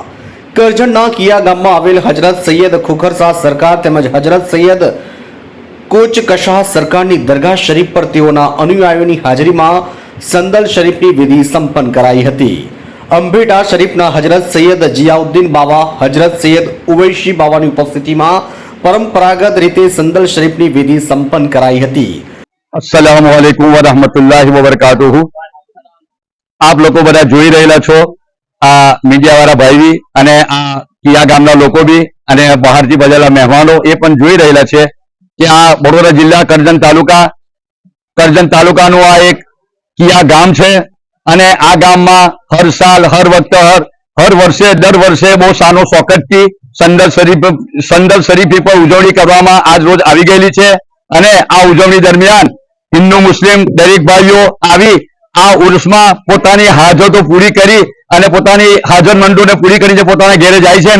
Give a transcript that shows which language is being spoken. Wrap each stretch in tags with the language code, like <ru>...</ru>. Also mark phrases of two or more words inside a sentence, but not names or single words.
<gu>કરજણના કિયા ગામમાં આવેલ હજરત સૈયદ ખોખરશા સરકાર તેમજ હજરત સૈયદ કોચકશા સરકારની દરગાહ શરીફ પર તેઓના અનુયાયીઓની હાજરીમાં સંદલ શરીફની વિધિ સંપન્ન કરાઈ હતી। અંબેટા શરીફના હજરત સૈયદ જિયાઉદ્દીન બાવા, હજરત સૈયદ ઉવૈસી બાવાની ઉપસ્થિતિમાં પરંપરાગત રીતે સંદલ શરીફની વિધિ સંપન્ન કરાઈ હતી।</gu> <ar>السلام عليكم ورحمة الله وبركاته.</ar> <hi>आप लोग</hi> <gu>बधा જોઈ રહેલા છો આ મીડિયાવાળા ભાઈ અને આ કિયા ગામના લોકો બી અને બહારથી બધાલા મહેમાનો એ પણ જોઈ રહેલા છે કે આ વડોદરા જિલ્લા કરજણ તાલુકાનું આ એક કિયા ગામ છે અને આ ગામમાં હર સાલ હર વખતે હર વર્ષે દર વર્ષે બહુ સાનો શોકતથી સંદલ શરીફ પર ઉજવણી કરવામાં આજ રોજ આવી ગયેલી છે અને આ ઉજવણી દરમિયાન હિન્દુ મુસ્લિમ દરેક ભાઈઓ આવી આ ઉર્સમાં પોતાની હાજતો પૂરી કરી અને પોતાની હાજરમંદોને પૂરી કરીને પોતાના ઘેરે જાય છે।</gu>